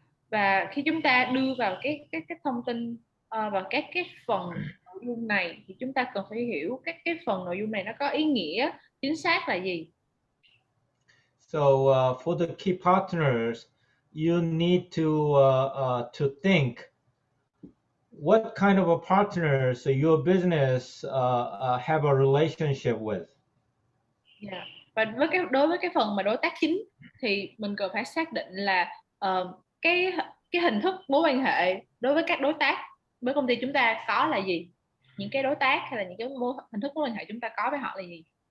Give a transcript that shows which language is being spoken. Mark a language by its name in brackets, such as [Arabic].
[Vietnamese] Và khi chúng ta đưa vào cái thông tin vào các cái phần nội dung này thì chúng ta cần phải hiểu các cái phần nội dung này nó có ý nghĩa chính xác là gì. [English] So for the key partners, you need to think what kind of a partners your business have a relationship with. [Vietnamese] Và đối với cái phần mà đối tác chính thì mình cần phải xác định là cái hình thức mối quan hệ đối với các đối tác với công ty chúng ta có là gì, những cái đối tác hay là những cái hình thức mối quan hệ chúng ta có với họ là gì.